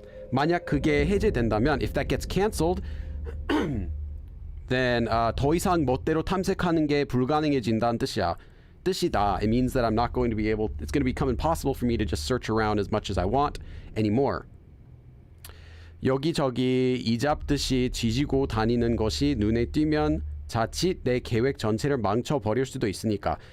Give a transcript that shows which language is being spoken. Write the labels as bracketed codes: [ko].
[ko] 만약 그게 해제된다면, [en] if that gets cancelled, then [ko] 더 이상 멋대로 탐색하는 게 불가능해진다는 뜻이다. [en] It means that I'm not going to be able, it's going to become impossible for me to just search around as much as I want anymore. [ko] 여기저기 이잡듯이 뒤지고 다니는 것이 눈에 띄면 자칫 내 계획 전체를 망쳐버릴 수도 있으니까.